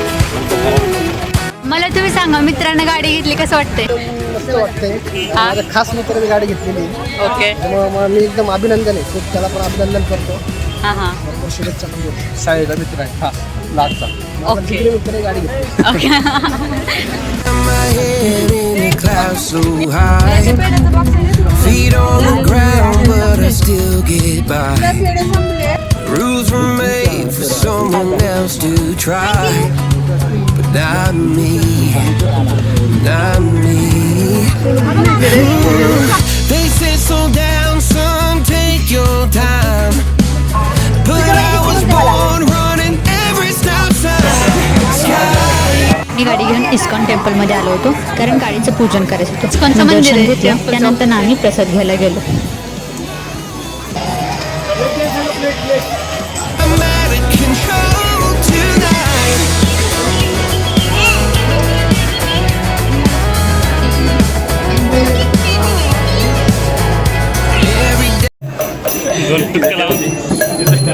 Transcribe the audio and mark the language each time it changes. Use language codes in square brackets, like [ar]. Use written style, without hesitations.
[mr] मला तुम्ही सांगा मित्रांना गाडी घेतली कसं वाटतंय? मस्त वाटतंय. हा. माझ्या खास मित्राने गाडी घेतलेली. ओके. त्यामुळे मी एकदम अभिनंदन आहे. खूप त्याला पण अभिनंदन करतो. हां हां. भरपूर शुभेच्छा पण देतो. साईला मित्र आहे हा लाडचा. माझा ओके. जिगरी मित्राने गाडी घेतली. Okay. [en] My head in the clouds so high, feet on the ground, but I still get by. Rules were made for someone else to try, but not me, not me. They say slow down, son, take your time, but I was born running every stop sign. Sky. [mr] मी गाडी घेऊन ISKCON टेम्पलमध्ये आलो होतो कारण गाडीचं पूजन करायचं होतं. इस्कॉनचं मंदिर दर्शन आहे, घेतलं. टेम्पलचं. त्यानंतर आम्ही प्रसाद घ्यायला गेलो. [en] I'm out of control tonight.